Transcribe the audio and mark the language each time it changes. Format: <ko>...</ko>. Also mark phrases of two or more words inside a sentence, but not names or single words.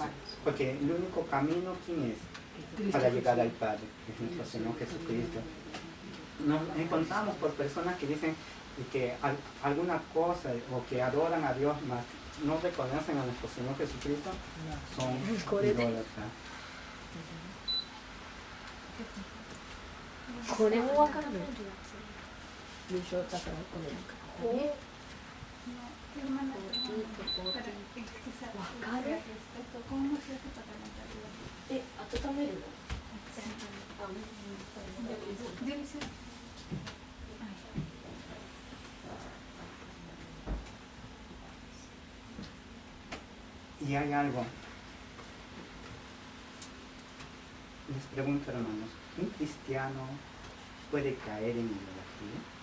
<es>Porque el único camino, ¿quién es? Para llegar al Padre, es nuestro Señor Jesucristo. Nos encontramos por personas que dicen que alguna cosa o que adoran a Dios, mas no reconocen a nuestro Señor Jesucristo, son idólatras.</es> <ja>これもわからない。優勝だからこれだからね。わかる？え、温めるの？</ja> <es>Y hay algo. Les pregunto, hermanos, ¿un cristiano puede caer en idolatría?</es>